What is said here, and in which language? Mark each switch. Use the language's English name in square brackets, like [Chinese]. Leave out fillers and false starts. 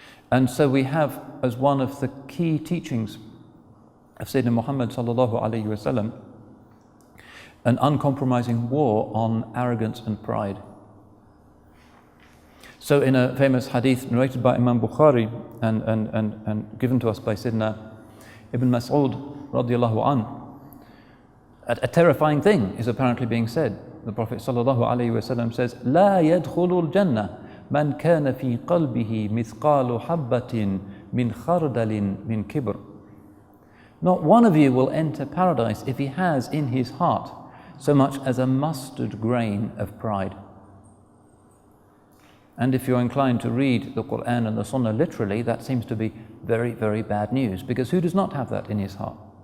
[English] And so we have, as one of the key teachings of Sayyidina Muhammad ﷺ, an uncompromising war on arrogance and pride. So in a famous hadith narrated by Imam Bukhari and given to us by Sayyidina Ibn Mas'ud radiallahu anhu, a terrifying thing is apparently being said. The Prophet ﷺ says, [Arabic] لا يدخل الجنة من كان في قلبه مثقال حبة من خردل من كبر. [English] Not one of you will enter paradise if he has in his heart so much as a mustard grain of pride. And if you're inclined to read the Qu'ran and the Sunnah literally, that seems to be very, very bad news, because who does not have that in his heart?